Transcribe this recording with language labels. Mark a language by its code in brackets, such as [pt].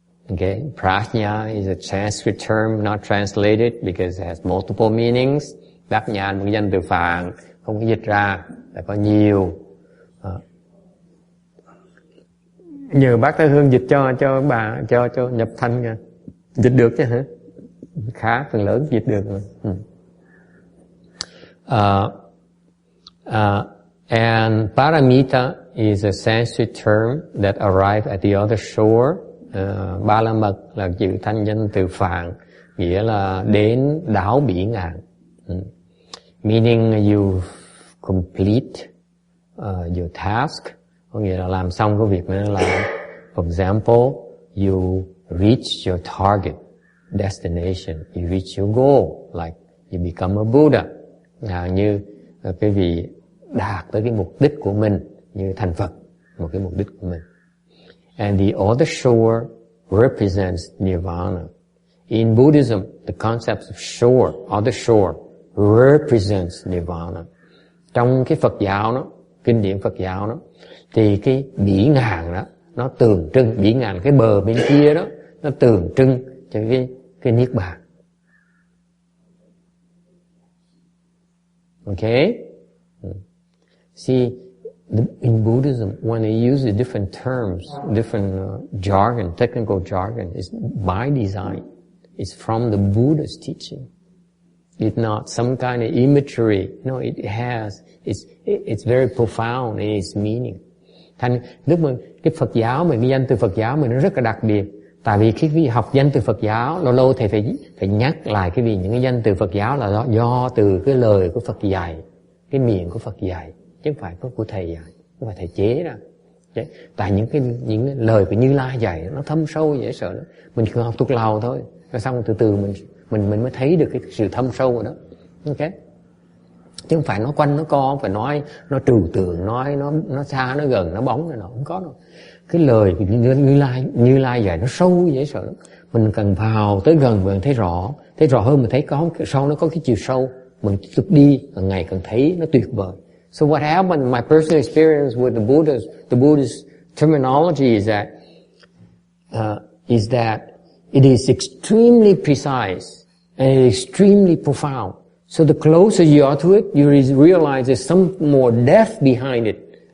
[en] Okay, Prajna is a Sanskrit term not translated because it has multiple meanings. [vi] Bát nhã là một danh từ Phạn, không có dịch ra, là có nhiều. Nhờ bác Thái Hương dịch cho bà cho nhập thanh nha. Dịch được chứ hả? Khá phần lớn dịch được rồi. [en] And Paramita is a Sanskrit term that arrived at the other shore. [vi] Ba la mật là chữ thanh danh từ Phạn, nghĩa là đến đảo Bỉ Ngạn. [en] Meaning you complete your task, [vi] có nghĩa là làm xong cái việc mình làm. [en] For example, you reach your target destination, you reach your goal, like you become a Buddha. [vi] Như cái vị đạt tới cái mục đích của mình, như thành Phật, một cái mục đích của mình. [en] And the other shore represents nirvana. In Buddhism, the concept of shore, other shore, represents nirvana. [vi] Trong cái Phật giáo đó, kinh điển Phật giáo đó, thì cái Bỉ Ngạn đó, nó tượng trưng, Bỉ Ngạn cái bờ bên kia đó, nó tượng trưng cho cái niết bàn. [en] Okay? See, in Buddhism, when they use the different terms, different jargon, technical jargon, it's by design. It's from the Buddha's teaching. It's not some kind of imagery. No, it's very profound in its meaning. [vi] Thành lúc mà cái Phật giáo mình, cái danh từ Phật giáo mình nó rất là đặc biệt. Tại vì khi học danh từ Phật giáo, lâu lâu thầy phải nhắc lại những cái danh từ Phật giáo là do từ cái lời của Phật dạy, cái miệng của Phật dạy, chứ không phải của thầy dạy, không phải thầy chế ra. Tại những cái lời của Như Lai dạy nó thâm sâu dễ sợ lắm. Mình cứ học thuộc lòng thôi, rồi xong từ từ mình mới thấy được cái sự thâm sâu rồi đó. Ok? Chứ không phải nó quanh nó co, không phải nói nó trừu tượng, nói nó xa, nó gần, nó bóng, nó không có đâu. Cái lời của Như Lai dạy nó sâu dễ sợ lắm. Mình cần vào tới gần mình thấy rõ hơn, mình thấy có sau nó có cái chiều sâu, mình tiếp tục đi càng ngày càng thấy nó tuyệt vời. [en] So what happened in my personal experience with the Buddhist terminology is that It is extremely precise and it is extremely profound. So the closer you are to it, you realize there's some more depth behind it.